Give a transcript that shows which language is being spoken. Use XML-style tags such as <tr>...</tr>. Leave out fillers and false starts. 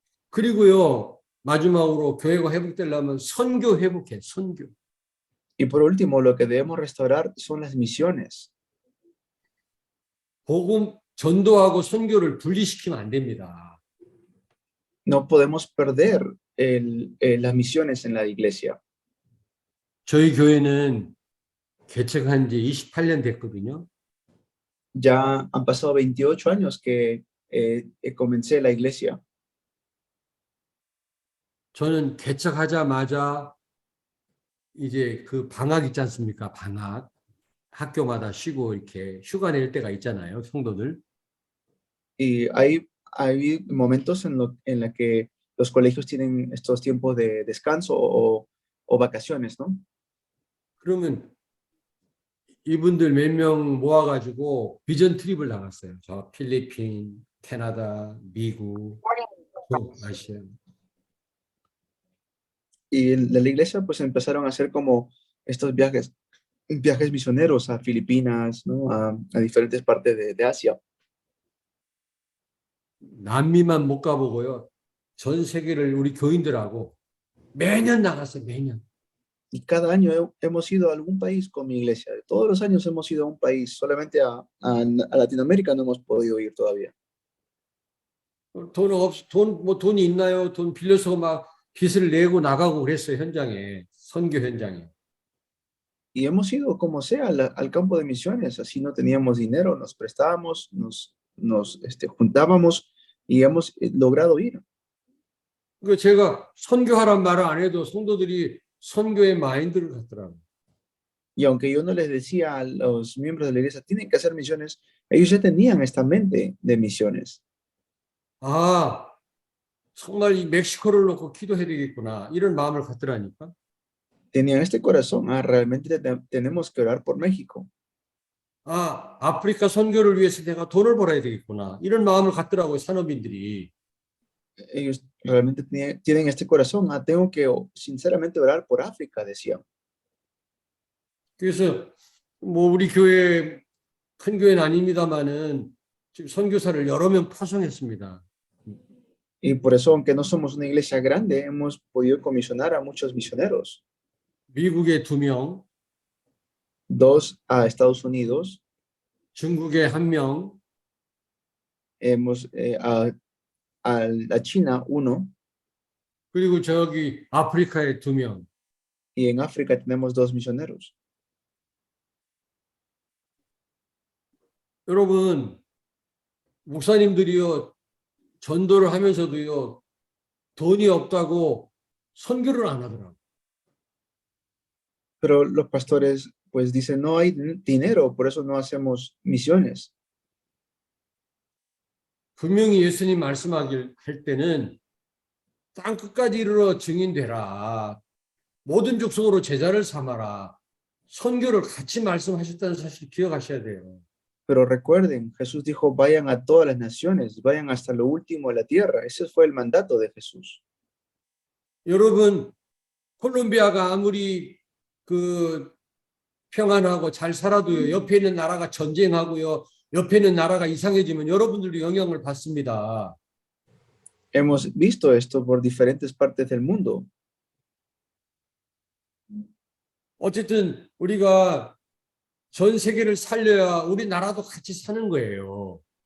<ko>그리고요, 마지막으로 교회가 회복되려면 선교 회복해, 선교.</ko> <es>Y por último, lo que debemos restaurar son las misiones.</es> <ko>복음 전도하고 선교를 분리시키면 안 됩니다.</ko> <es>No podemos perder las misiones en la iglesia.</es> <ko>저희 교회는 개척한 지 28년 됐거든요.</ko> <es>Ya han pasado 28 años que comencé la iglesia.</es> <ko>저는 개척하자마자 이제 그 방학 있지 않습니까? 방학. 학교마다 쉬고 이렇게 휴가 낼 때가 있잖아요, 성도들.</ko> <es>Y hay momentos en la que los colegios tienen estos tiempos de descanso o vacaciones, ¿no?</es> <ko>그러면 이분들 몇 명 모아가지고 비전 트립을 나갔어요. 저 필리핀, 캐나다, 미국, 아시아.</ko> <es>Y en la iglesia pues empezaron a hacer como estos viajes misioneros a Filipinas, ¿no? A diferentes partes de Asia.</es> <ko>남미만 못 가보고요. 전 세계를 우리 교인들하고 매년 나갔어요, 매년.</ko> <es>Y cada año hemos ido a algún país con mi iglesia. Todos los años hemos ido a un país. Solamente a Latinoamérica no hemos podido ir todavía.</es> <ko>돈이 있나요? 돈 빌려서 막 빚을 내고 나가고 그랬어요, 현장에. 선교 현장에.</ko> <es>Y hemos ido como sea al campo de misiones. Así no teníamos dinero, nos prestábamos, nos juntábamos y hemos logrado ir.</es> <ko>그 제가 선교하란 말을 안 해도 성도들이 선교의 마인드를 갖더라고요.</ko> <es>Y aunque yo no les decía a los miembros de la iglesia, tienen que hacer misiones, ellos ya tenían esta mente de misiones.</es> <ko>아, 정말 이 멕시코를 놓고 기도해야 되겠구나. 이런 마음을 갖더라니까.</ko> <es>Tenían este corazón, realmente tenemos que orar por México.</es> <ko>아, 아프리카 선교를 위해서 내가 돈을 벌어야 되겠구나. 이런 마음을 갖더라고요, 산업인들이.</ko> <es>Ellos realmente tienen este corazón, tengo que sinceramente orar por África, decían.</es> <ko>그래서 뭐 우리 교회 큰 교회는 아닙니다만은 지금 선교사를 여러 명 파송했습니다.</ko> <es>Y por eso, aunque no somos una iglesia grande, hemos podido comisionar a muchos misioneros.</es> <ko>미국에 2명,</ko> <es>2 a Estados Unidos,</es> <ko>중국에 1명,</ko> <es>hemos a China 1,</es> <ko>그리고 저기 아프리카에 2명.</ko> <es>y en África tenemos 2 misioneros.</es> <ko>여러분, 목사님들이요, 전도를 하면서도요, 돈이 없다고 선교를 안 하더라고요.</ko> <es>Pero los pastores pues dicen, no hay dinero, por eso no hacemos misiones.</es> <ko>분명히 예수님 말씀하길 할 때는 땅 끝까지 이르러 증인되라. 모든 족속으로 제자를 삼아라. 선교를 같이 말씀하셨다는 사실 기억하셔야 돼요.</ko> <es>Pero recuerden, Jesús dijo, vayan a todas las naciones, vayan hasta lo último de la tierra. Ese fue el mandato de Jesús.</es> <ko>여러분, 콜롬비아가 아무리 그 평안하고 잘 살아도요, 옆에 있는 나라가 전쟁하고요, 옆에 있는 나라가 이상해지면 여러분들도 영향을 받습니다.</ko> <es>Hemos visto esto por diferentes partes del mundo.</es> <ko>어쨌든 우리가 전 세계를 살려야 우리 나라도 같이 사는 거예요.</ko>